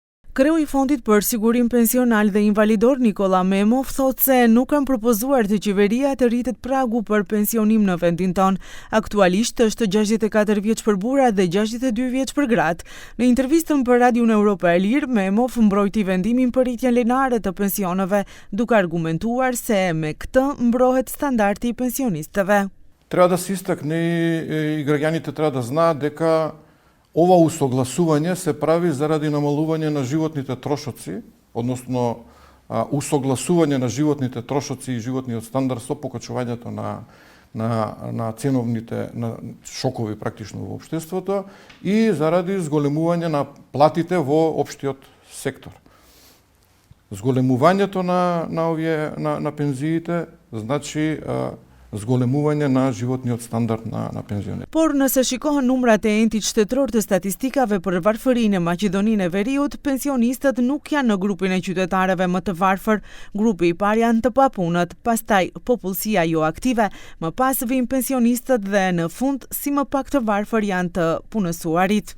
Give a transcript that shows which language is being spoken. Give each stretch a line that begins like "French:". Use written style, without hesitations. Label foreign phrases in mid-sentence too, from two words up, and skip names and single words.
Albanian: Kreu i Fondit për Sigurim Pensional dhe Invalidor Nikola Memov thot se nuk kanë propozuar të qeveria të rritet pragu për pensionim në vendin ton. Aktualisht është 64 vjeç për burrat dhe 62 vjeç për gratë. Në intervistën për Radion Europa e Lirë, Memov mbrojti vendimin për rritjen lineare të pensioneve, duke argumentuar se me këtë mbrohet standardi i pensionistëve.
Macedonian: Трябва да се истакне и граѓаните треба да знаат дека ова усогласување се прави заради намалување на животните трошоци, односно усогласување на животните трошоци и животниот стандард со покачувањето на ценовните шокови практично во општеството и заради зголемување на платите во општиот сектор. Зголемувањето на пензиите значи зголемување на животниот стандард на пензионер.
Albanian: Por nëse shikohen numrat e entit shtetëror të statistikave për varfërinë në Maqedoninë e Veriut, pensionistët nuk janë në grupin e qytetarëve më të varfër. Grupi i parë janë të papunët, pastaj popullsia jo aktive, më pas vijnë pensionistët dhe në fund si më pak të varfër janë të punësuarit.